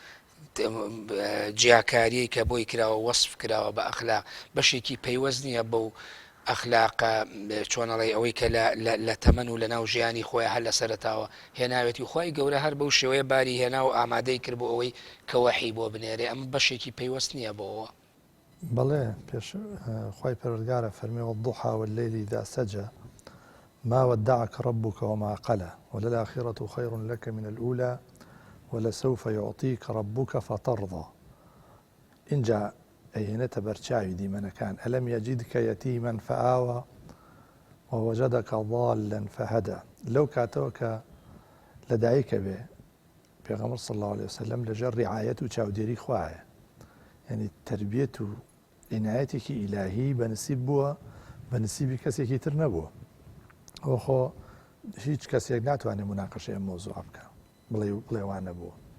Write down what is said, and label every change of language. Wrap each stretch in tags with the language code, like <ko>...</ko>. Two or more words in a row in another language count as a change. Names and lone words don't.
<ckb>جیاکاریەی کە بۆی کراوە وەصف کراوە بە ئەخلاق بەشێکی پەیوەست نییە بەو ئەخلاقە چۆنەڵی ئەوەی کە لە تەمەن و لە ناو ژیانی خۆی هەر لە سەرەتاوە هێناوێتی و خۆی گەورە هەر بەو شێوەیە باری هێنا و ئامادەی کرد بۆ ئەوەی کە وەحی بۆ بنێرێ ئەمە بەشێکی پەیوەست نییە بۆەوە بەڵێ پێش خی پەروەردگارە فەرمی</ckb> <ar>والضحى والليل إذا سجى ما ودعك ربك وما قلى وللآخرة خير لك من الأولى ولسوف يعطيك ربك فترضى إن جاء</ar> <ckb>ئەهێنێتە بەرچاوی دیمەنەکان</ckb> <ar>ئەلەم یەجیدکە یەتیمەن فەئاوە ووەجەدەکە ضاڵا فەهەدە</ar> <ckb>لەو کاتەوە کە لەدایکە بێ پێغەمبەر</ckb> <ar>صلی الله عليه وسلم</ar> <ckb>لەژێر ڕیعایەت و چاودێری خوایە یعنی تربیەت و عنایەتێکی ئیلاهی بەنسیب بووە بەنسیبی کەسێکی تر نەبووە ئەوە خۆ هیچ کەسێک ناتوانێت مناقەشەی ئەم مۆزوع بکە بڵێ وان نەبووە</ckb>